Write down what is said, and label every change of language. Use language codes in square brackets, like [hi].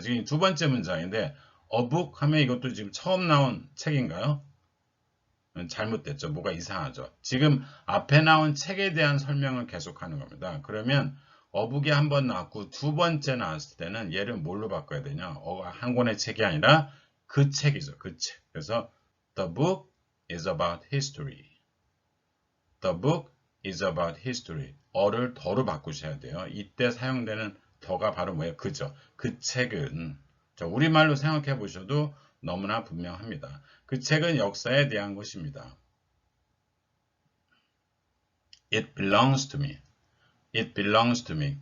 [ko] 지금 두 번째 문장인데 A book 하면 이것도 지금 처음 나온 책인가요? 잘못됐죠. 뭐가 이상하죠. 지금 앞에 나온 책에 대한 설명을 계속하는 겁니다. 그러면 어북이 한 번 나왔고 두 번째 나왔을 때는 얘를 뭘로 바꿔야 되냐? 한 권의 책이 아니라 그 책이죠. 그 책. 그래서 [en] The book is about history. The book is about history. [ko] 어를 더로 바꾸셔야 돼요. 이때 사용되는 더가 바로 뭐예요? 그죠. 그 책은 자, 우리말로 생각해 보셔도 너무나 분명합니다. 그 책은 역사에 대한 것입니다. [en] It belongs to me. It belongs to me.